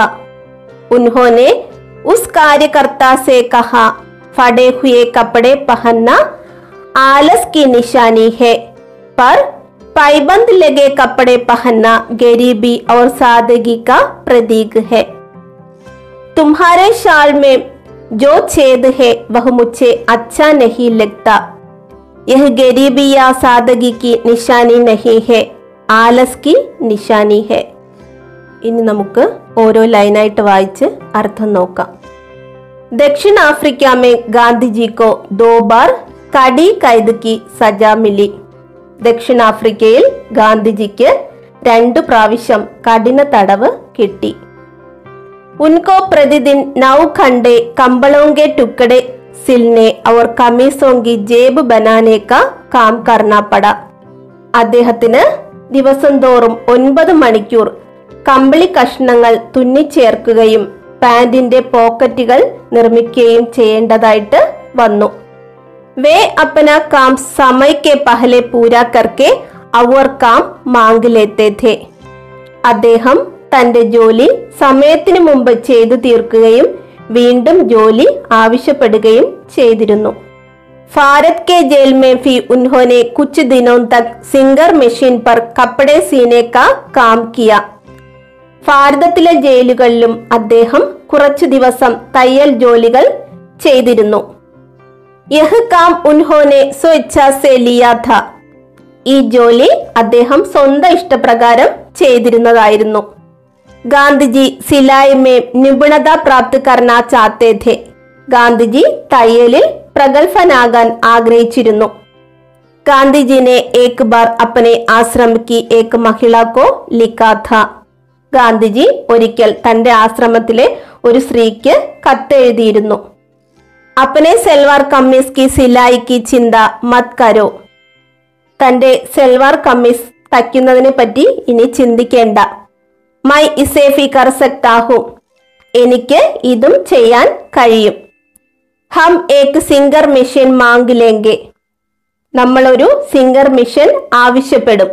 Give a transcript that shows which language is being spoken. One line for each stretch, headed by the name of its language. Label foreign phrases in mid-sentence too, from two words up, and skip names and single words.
Hindi: उन्होंने उस कार्यकर्ता से कहा, फटे हुए कपड़े पहनना आलस की निशानी है, पर पायबंद लगे कपड़े पहनना गरीबी और सादगी का प्रतीक है. तुम्हारे शाल में जो छेद है वह मुझे अच्छा नहीं लगता. यह गरीबी या सादगी की निशानी नहीं है, आलस की निशानी है.
Malayalam: ഇനി നമുക്ക് ഓരോ ലൈനായിട്ട് വായിച്ച് അർത്ഥം നോക്കാം.
Hindi: दक्षिण अफ्रीका में गांधी जी को 2 बार कड़ी कैद की सजा मिली.
Malayalam: ദക്ഷിണാഫ്രിക്കയിൽ ഗാന്ധിജിക്ക് 2 പ്രാവശ്യം കഠിന തടവ് കിട്ടി.
Hindi: उनको प्रतिदिन 9 घंटे कंबलों के टुकड़े सिलने और कमीजों की जेब बनाने का काम करना पड़ा.
Malayalam: അദ്ദേഹത്തിന് ദിവസം തോറും 9 മണിക്കൂർ കമ്പിളി കഷ്ണങ്ങൾ തുന്നിച്ചേർക്കുകയും പാന്റിന്റെ പോക്കറ്റുകൾ നിർമ്മിക്കുകയും ചെയ്യേണ്ടതായിട്ട് വന്നു.
Hindi: वे अपना काम समय के पहले पूरा करके और काम मांग लेते थे.
Malayalam: അദ്ദേഹം തന്റെ ജോലി സമയത്തിന് മുമ്പ് ചെയ്തു തീർക്കുകയും വീണ്ടും ജോലി ആവശ്യപ്പെടുകയും ചെയ്തിരുന്നു.
Hindi: भारत के जेल में भी उन्होंने कुछ दिनों तक सिंगर मशीन पर कपड़े सीने का काम किया.
Malayalam: ഭാരതത്തിലെ ജയിലുകളിലും അദ്ദേഹം കുറച്ചു ദിവസം തയ്യൽ ജോലികൾ ചെയ്തിരുന്നു.
Hindi: यह काम उन्होंने स्वेच्छा से लिया था.
Malayalam: ഈ ജോലി അദ്ദേഹം സ്വന്തം ഇഷ്ടപ്രകാരം ചെയ്തിരുന്നതായിരുന്നു.
Hindi: गांधी सिलाई में निपुणता प्राप्त करना चाहते थे.
Malayalam: गांधी तയ്യലിൽ പ്രഗത്ഭനാകാൻ ആഗ്രഹിച്ചിരുന്നു.
Hindi: गांधी जी ने एक बार अपने आश्रम की एक महिला को लिखा था.
Malayalam: ഗാന്ധിജി ഒരിക്കൽ തന്റെ ആശ്രമത്തിലെ ഒരു സ്ത്രീക്ക് കത്തെഴുതിയിരുന്നു.
Hindi: अपने सलवार कमीज की सिलाई की चिंता मत करो.
Malayalam: തൻ്റെ സെൽവാർ കമ്മീസ് തയ്ക്കുന്നതിനെ പറ്റി ഇനി ചിന്തിക്കേണ്ട.
Hindi: मैं इसे भी कर सकता हूँ,
Malayalam: എനിക്ക് ഇതും ചെയ്യാൻ കഴിയും.
Hindi: हम एक सिंगर मशीन माँग लेंगे,
Malayalam: നമ്മളൊരു സിംഗർ മെഷീൻ ആവശ്യപ്പെടും.